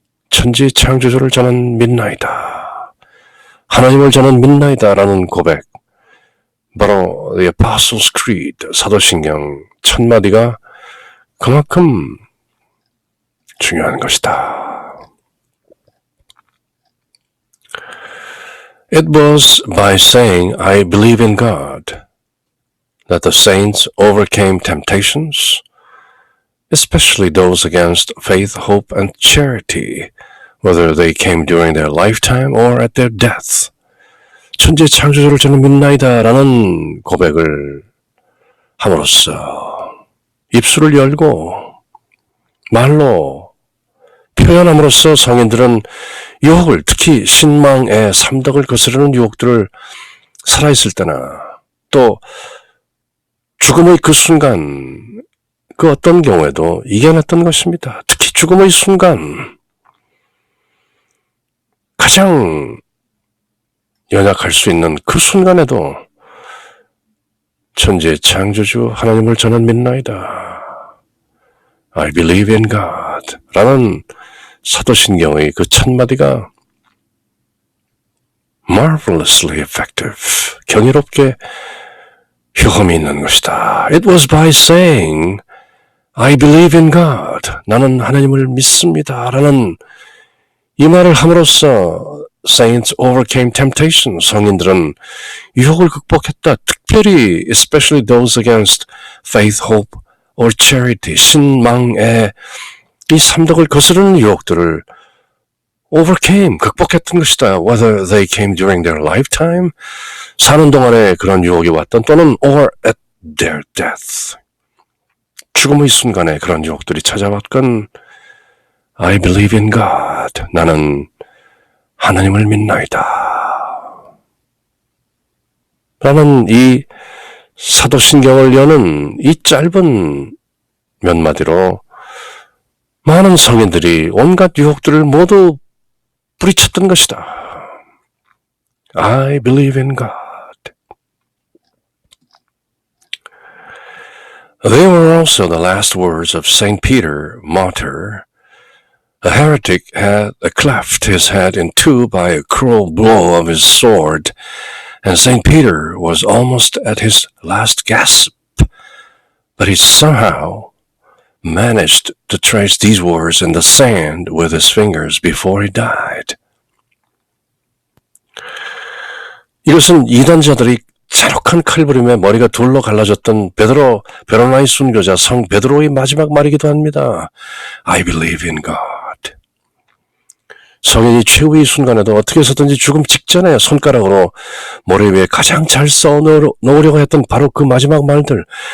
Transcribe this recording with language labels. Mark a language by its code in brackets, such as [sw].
[ko] 천지 창조주를 저는 믿나이다. 하나님을 저는 믿나이다 라는 고백, 바로 The Apostles' Creed, 사도신경 천마디가 그만큼 중요한 것이다. [en] It was by saying I believe in God that the saints overcame temptations, especially those against faith, hope, and charity, whether they came during their lifetime or at their death. [ko] 천지의 창조주를 저는 믿나이다 라는 고백을 함으로써 입술을 열고 말로 표현함으로써 성인들은 유혹을, 특히 신망의 삼덕을 거스르는 유혹들을 살아있을 때나 또 죽음의 그 순간, 그 어떤 경우에도 이겨냈던 것입니다. 특히 죽음의 순간, 가장 연약할 수 있는 그 순간에도 천지의 창조주 하나님을 저는 믿나이다. [en] I believe in God [ko] 라는 사도신경의 그 첫마디가 [en] marvelously effective, [ko] 경이롭게 효험이 있는 것이다. [en] It was by saying I believe in God. [ko] 나는 하나님을 믿습니다. 라는 이 말을 함으로써 [en] saints overcame temptation. [ko] 성인들은 유혹을 극복했다. 특별히 [en] especially those against faith, hope, or charity. [ko] 신망의 이 삼덕을 거스르는 유혹들을 overcame, 극복했던 것이다. [en] Whether they came during their lifetime, [ko] 사는 동안에 그런 유혹이 왔던 또는 [en] or at their death. [ko] 죽음의 순간에 그런 유혹들이 찾아왔건 [en] I believe in God. [ko] 나는 하나님을 믿나이다. 라는 이 사도신경을 여는 이 짧은 몇 마디로 많은 성인들이 온갖 유혹들을 모두 뿌리쳤던 것이다. [en] I believe in God. They were also the last words of Saint Peter, martyr. A heretic had cleft his head in two by a cruel blow of his sword, and Saint Peter was almost at his last gasp, but he somehow managed to trace these words in the sand with his fingers before he died. [ko] 이것은 이단자들이 잔혹한 칼부림에 머리가 둘러 갈라졌던 베로나의 순교자 성 베드로의 마지막 말이기도 합니다. [en] I believe in God. [ko] 성인이 최후의 순간에도 어떻게 해서든지 죽음 직전에 손가락으로 모래 위에 가장 잘 써 놓으려고 했던 바로 그 마지막 말들.